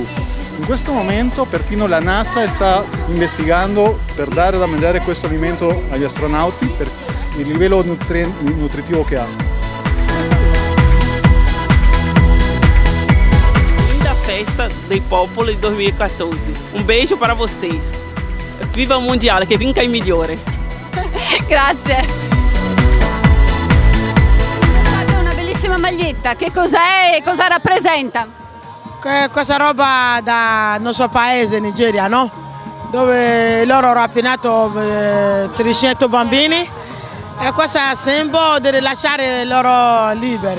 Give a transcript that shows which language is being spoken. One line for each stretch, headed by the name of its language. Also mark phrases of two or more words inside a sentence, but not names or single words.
Italian: In questo momento perfino la NASA sta investigando per dare da mangiare questo alimento agli astronauti per il livello nutritivo che ha. Linda festa dei popoli 2014.
Portuguese: Un beijo para vocês. Viva o Mundial,
Italian: che vinca il migliore. Grazie. Maglietta, che cos'è e cosa rappresenta? Questa roba dal nostro paese, Nigeria, no? Dove loro hanno rapinato 300 bambini e questo è il simbolo di rilasciare loro liberi.